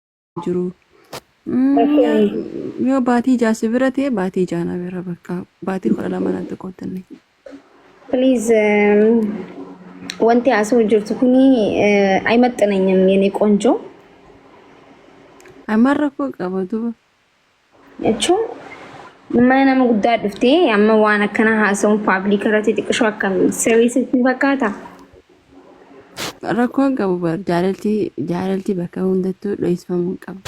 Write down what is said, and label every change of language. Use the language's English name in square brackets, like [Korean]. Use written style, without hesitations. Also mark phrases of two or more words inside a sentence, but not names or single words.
[Oromo] jiru. Rakkoon Yoo baatii jaasi bira ta'e baatii jaana bira bakka baatii 12 natti qooddanne. please wanti asuma jirtu kuni [Amharic] አይመጥነኝም የኔ ቆንጆ [Oromo] Ammaan rakkoo qaba duuba. jechuun mana nama guddaa dhuftee amma waan akkana haasa'uun paabliik irratti xiqqishoo akkam sirriitti fakkaata. Rakkoon qabu bar jaalaltii bakka hundattuu dho'isfamuu qaba.